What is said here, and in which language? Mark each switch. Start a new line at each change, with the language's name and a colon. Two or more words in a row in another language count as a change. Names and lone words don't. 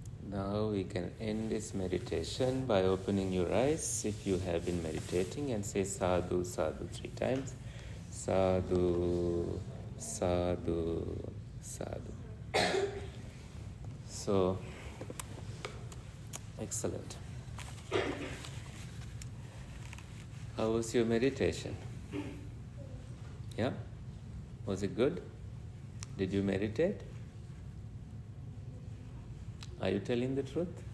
English: Now we can end this meditation by opening your eyes if you have been meditating, and say
Pali: sadhu, sadhu
English: 3 times.
Pali: Sadhu, sadhu, sadhu.
English: So, excellent. How was your meditation? Yeah? Was it good? Did you meditate? Are you telling the truth?